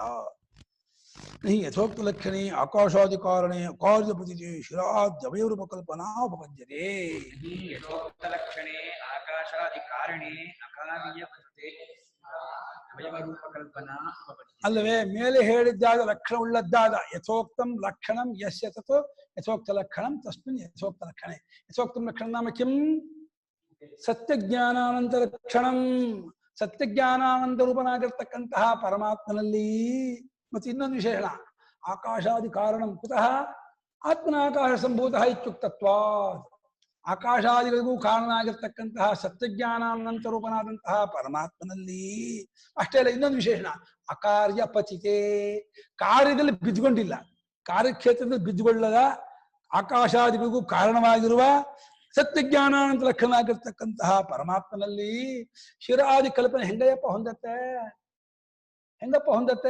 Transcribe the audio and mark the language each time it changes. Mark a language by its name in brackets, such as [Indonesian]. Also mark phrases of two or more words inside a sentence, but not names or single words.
[Sanskrit] ಯಥೋಕ್ತ ಲಕ್ಷಣೆ ಆಕಾಶಾದಿಕಾರಣೆ ಕಾರ್ಯಪತಿ ಶಿರಾದ್ಯವೈರೂಪಕಲ್ಪನಾ ಉಪಪದ್ಯತೆ. [Kannada] ಅಲ್ಲವೇ ಮೇಲೆ ಹೇಳಿದ್ದಾದ ಲಕ್ಷಣ ಉಳ್ಳದ್ದಾದ [Sanskrit] ಯಥೋಕ್ತಂ ಲಕ್ಷಣಂ ಯಸ್ಯ ತತ್ ಯಥೋಕ್ತ ಲಕ್ಷಣಂ ತಸ್ಮಿನ್ ಯಥೋಕ್ತ ಲಕ್ಷಣೆ. ಯಥೋಕ್ತಂ ಲಕ್ಷಣ ನಾಮ ಕಿಂ? ಸತ್ಯಜ್ಞಾನಾನಂತರ ಲಕ್ಷಣಂ. [Kannada] ಸತ್ಯಜ್ಞಾನಾನಂದ ರೂಪನಾಗಿರ್ತಕ್ಕಂತಹ ಪರಮಾತ್ಮನಲ್ಲಿ ಮತ್ತೆ ಇನ್ನೊಂದು ವಿಶೇಷಣ, [Sanskrit] ಆಕಾಶಾದಿ ಕಾರಣಂ ಕುತಃ ಆತ್ಮನ ಆಕಾಶ ಸಂಭೂತಃ ಇತ್ಯುಕ್ತತ್ವಾತ್. [Kannada] ಆಕಾಶಾದಿಗಳಿಗೂ ಕಾರಣನಾಗಿರ್ತಕ್ಕಂತಹ ಸತ್ಯಜ್ಞಾನಾನಂತ ರೂಪನಾದಂತಹ ಪರಮಾತ್ಮನಲ್ಲಿ ಅಷ್ಟೇ ಅಲ್ಲ, ಇನ್ನೊಂದು ವಿಶೇಷಣ [Sanskrit] ಅಕಾರ್ಯ ಪಚಿತೆ. [Kannada] ಕಾರ್ಯದಲ್ಲಿ ಬಿದ್ದುಕೊಂಡಿಲ್ಲ, ಕಾರ್ಯಕ್ಷೇತ್ರದಲ್ಲಿ ಬಿದ್ದುಕೊಳ್ಳದ ಆಕಾಶಾದಿಗಳಿಗೂ ಕಾರಣವಾಗಿರುವ ಸತ್ಯಜ್ಞಾನಾನಂತ ಲಕ್ಷಣವಾಗಿರ್ತಕ್ಕಂತಹ ಪರಮಾತ್ಮನಲ್ಲಿ ಶಿರಾದಿ ಕಲ್ಪನೆ ಹೆಂಗಪ್ಪ ಹೊಂದತ್ತೆ?